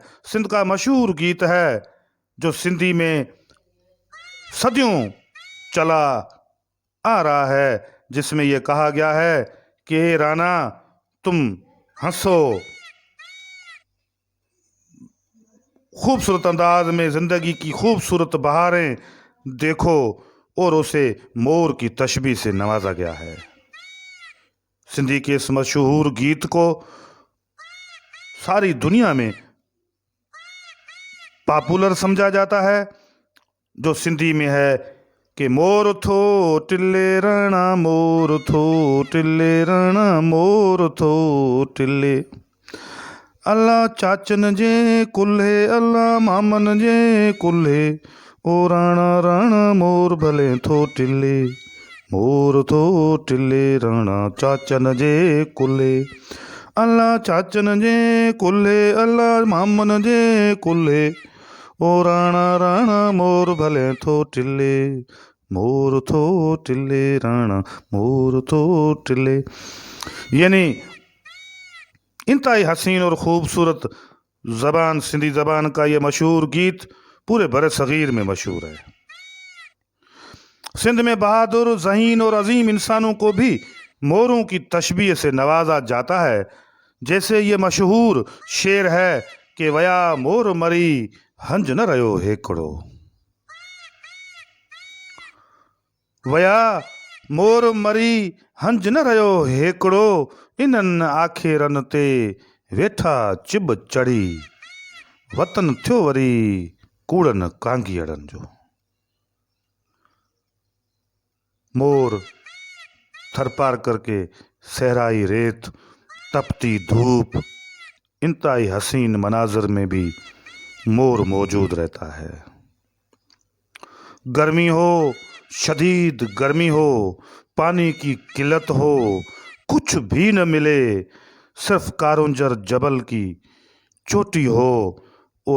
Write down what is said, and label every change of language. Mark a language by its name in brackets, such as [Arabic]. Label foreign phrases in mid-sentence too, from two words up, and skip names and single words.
[Urdu] سندھ کا مشہور گیت ہے جو سندھی میں صدیوں سے چلا آ رہا ہے، جس میں یہ کہا گیا ہے کہ رانا تم ہنسو، خوبصورت انداز میں زندگی کی خوبصورت بہاریں دیکھو، اور اسے مور کی تشبیہ سے نوازا گیا ہے. سندھی کے اس مشہور گیت کو ساری دنیا میں پاپولر سمجھا جاتا ہے، جو سندھی میں ہے کہ [Sindhi] मोर थो टिल्ले रणा, मोर थो टिल्ले [Urdu] रणा, मोर थो टिल्ले। [Sindhi] अल्लाह चाचन जे कुल्हे, अल्लाह मामन जे कुल्हे, ओ राणा राणा मोर भले थो टिल्ले, मोर थो टिल्ले राणा चाचन जे कुल्हे। अल्लाह चाचन जे कुल्हे, अल्लाह मामन जे कुल्हे, ओ राणा राणा मोर भले थो टिल्ले, मोर थो टिल्ले राणा मोर थो टिल्ले। [Urdu] یعنی انتہائی حسین اور خوبصورت زبان سندھی زبان کا یہ مشہور گیت پورے برصغیر میں مشہور ہے. سندھ میں بہادر، ذہین اور عظیم انسانوں کو بھی موروں کی تشبیہ سے نوازا جاتا ہے. جیسے یہ مشہور شعر ہے کہ [Sindhi] वया मोर मरी हंज न रयो हेकड़ो। वया मोर मरी हंज न रयो हेकड़ो, इन्हनि आखेरनि ते वेठा चिब चढ़ी, वतन थियो वरी कूड़नि कांगियड़नि जो। [Urdu] مور تھر پار کر کے صحرائی ریت، تپتی دھوپ، انتہائی حسین مناظر میں بھی مور موجود رہتا ہے. گرمی ہو، شدید گرمی ہو، پانی کی قلت ہو، کچھ بھی نہ ملے، صرف کارونجھر جبل کی چوٹی ہو اور